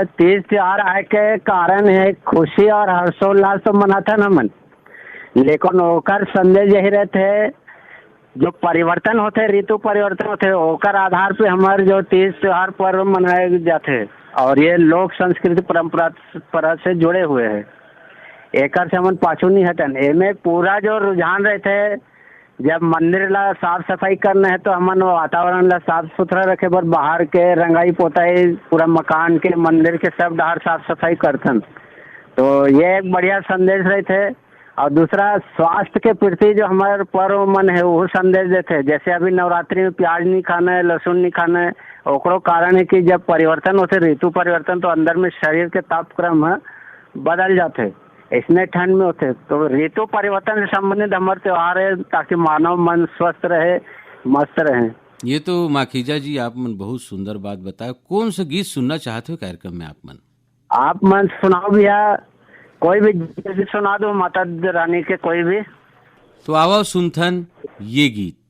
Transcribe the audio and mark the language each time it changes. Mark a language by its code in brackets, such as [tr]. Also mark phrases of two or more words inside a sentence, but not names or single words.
[hne] 30 त्योहार आए के कारण है खुशी और हर्षोल्लास तो मनाथन हमन, लेकिन ओकर संदेश यही रहते जो परिवर्तन होते, ऋतु परिवर्तन होते, ओकर आधार पे हमारे जो 30 त्योहार पर्व मनाए जाते और ये लोक संस्कृति परंपरा से जुड़े हुए हैं। एकर से हमन पाछू नहीं हटन। एमे पूरा जो रुझान रहते, जब मंदिर ला साफ सफाई करना है तो हमन वातावरण ला साफ सुथरा रखे बर बाहर के रंगाई पोताई पूरा मकान के, मंदिर के सब डाहर साफ सफाई करथन। तो ये एक बढ़िया संदेश रहते। और दूसरा, स्वास्थ्य के प्रति जो हमारे पर्व मन है वो संदेश देते। जैसे अभी नवरात्रि में प्याज नहीं खाना है, लहसुन नहीं खाना है, ओकरो कारण है कि जब परिवर्तन होते, ऋतु परिवर्तन, तो अंदर में शरीर के तापक्रम बदल जाते, इसमें ठंड में होते। तो ऋतु परिवर्तन से संबंधित हमारे त्योहार है ताकि मानव मन स्वस्थ रहे, मस्त रहे। ये तो माखीजा जी आप मन बहुत सुंदर बात बताया। कौन सा गीत सुनना चाहते हो कार्यक्रम में आप मन? आप मन सुनाओ भैया, कोई भी गीत सुना दो, माता रानी के कोई भी। तो आओ सुनथन ये गीत।